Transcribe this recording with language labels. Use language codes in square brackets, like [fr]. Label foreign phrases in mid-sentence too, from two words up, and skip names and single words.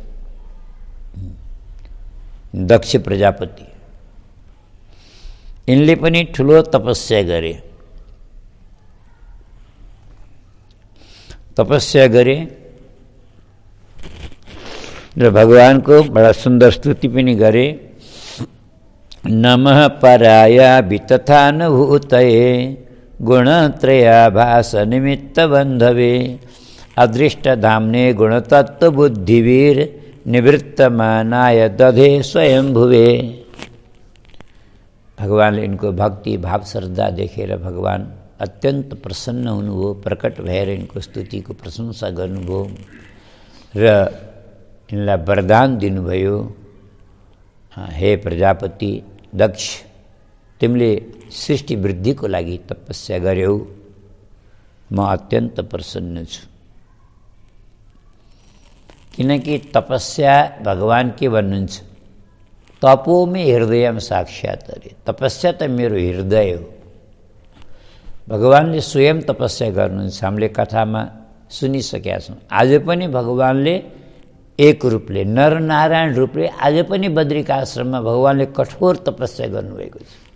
[ne] दक्ष प्रजापति यिनले पनि ठुलो तपस्या गरे। र भगवानको बडा सुन्दर स्तुति पनि गरे। [sa] नमः पराया वितथा न भूतये गुणत्रयाभासनिमित्तबन्धवे अदृष्टधाम्ने गुणतत्त्वबुद्धिवीर निवृत्तमानाय दधे स्वयंभुवे। [ne] भगवानले यिनको भक्ति भाव श्रद्धा देखेर भगवान अत्यन्त प्रसन्न हुनुभयो, प्रकट भएर यिनको स्तुतिको प्रशंसा गर्नुभयो र यिनलाई वरदान दिनुभयो, हे प्रजापति दक्ष, तिमीले सृष्टि वृद्धिको लागि तपस्या गर्यौ, म अत्यन्त प्रसन्न छु। किनकि तपस्या भगवान के भन्नुहुन्छ, [sa] तपो में हृदयम साक्षात् [ne] अरे, तपस्या त मेरो हृदय हो। भगवानले स्वयं तपस्या गर्नुहुन्छ, हामीले कथामा सुनिसकेका छौँ। आज पनि भगवानले एक रूपले नरनारायण रूपले आज पनि बद्रिका आश्रममा भगवानले कठोर तपस्या गर्नुभएको छ।